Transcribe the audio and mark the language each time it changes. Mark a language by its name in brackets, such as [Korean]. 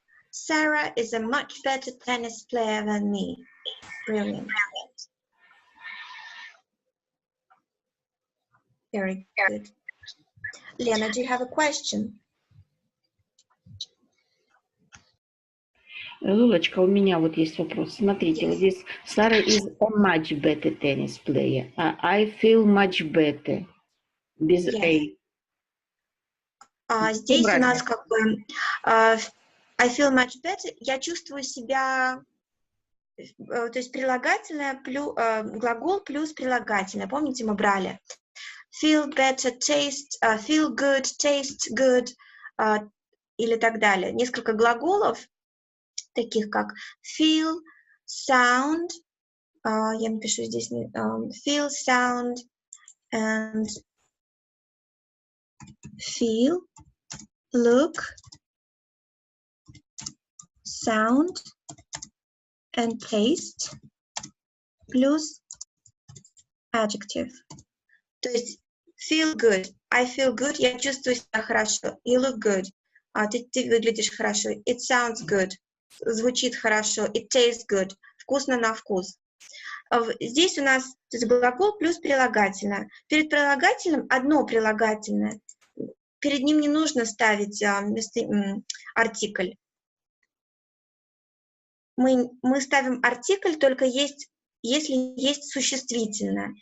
[English] Sarah is a much better tennis player than me. Brilliant. Very good. Lena, do you have a question? [Russian] Лулочка, у меня вот есть вопрос. Смотрите, вот здесь [English] Sarah is a much better tennis player. I feel much better. [Russian] Без [English] A. [Russian] Здесь у нас как бы [English] I feel much better. [Russian] Я чувствую себя, то есть прилагательное, глагол плюс прилагательное. Помните, мы брали [English] feel better, taste, feel good, taste good [Russian] или так далее. Несколько глаголов, таких как feel, sound, я напишу здесь feel, sound, [English] and feel, look, sound, and taste, [Russian] плюс adjective. То есть feel good, [English] I feel good, [Russian] я чувствую себя хорошо. [English] You look good, [Russian] ты выглядишь хорошо. [English] It sounds good, [Russian] звучит хорошо. [English] It tastes good, вкусно на вкус. [Russian] Здесь у нас то есть глагол плюс прилагательное. [English] Перед прилагательным [Russian] одно прилагательное. Перед ним не нужно ставить артикль. Мы ставим артикль только если есть существительное.